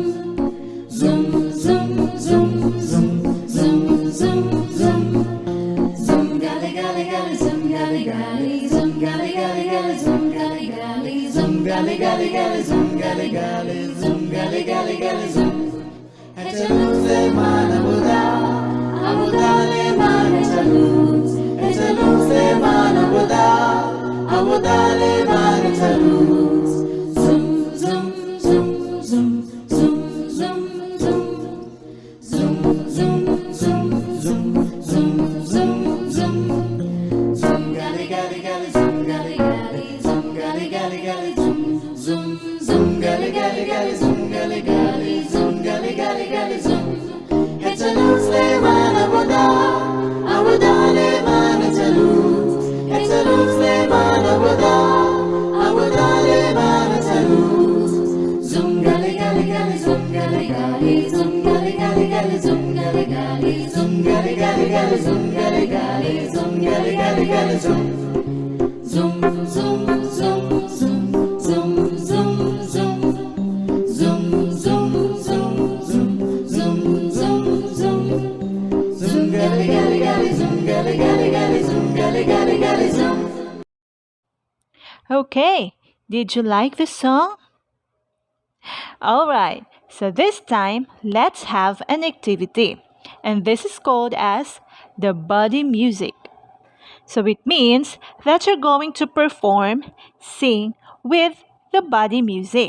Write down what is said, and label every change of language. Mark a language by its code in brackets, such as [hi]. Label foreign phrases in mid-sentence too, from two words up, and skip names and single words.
[he] Zoom, zoom, zoom, zoom, zoom, zoom, zoom. Zoom, gali, gali, gali, zoom, gali, gali, zoom, gali, gali, gali, zoom, gali, gali, zoom, gali, gali, gali, zoom, gali, gali, zoom, gali, gali, gali, zoom. החלוץ למען עבודה, עבודה למען החלוץ. החלוץ למען עבודה, עבודה למען החלוץ. Zoom, zoom, zoom, zoom, zoom, zoom, zoom. Zoom, zoom, zoom, zoom, zoom, zoom, zoom. Zoom, gali, gali, gali, zoom, gali, gali, zoom, gali, gali, gali, zoom, zoom, zoom, gali, gali, gali, zoom, gali, gali, zoom, gali, gali, gali, zoom. החלוץ למען עבודה, עבודה למען החלוץ. החלוץ למען עבודה, עבודה למען החלוץ. Zoom, gali, gali, gali, zoom, gali, gali, zoom, gali, gali, gali, zoom, gali, gali, zoom, gali, gali, gali, zoom, gali, gali, zoom, gali, gali, gali, zoom. Zoom, zoom, zoom, zoom, zoom, zoom, zoom. Zoom, zoom, zoom, zoom, zoom, zoom, zoom. Zoom, gali, gali, gali, zoom, gali, gali, gali, zoom, gali, gali, gali, zoom. [en] Okay, did you like the song? Alright, so this time let's have an activity, and this is called as the body music. So it means that you're going to perform, sing with the body music.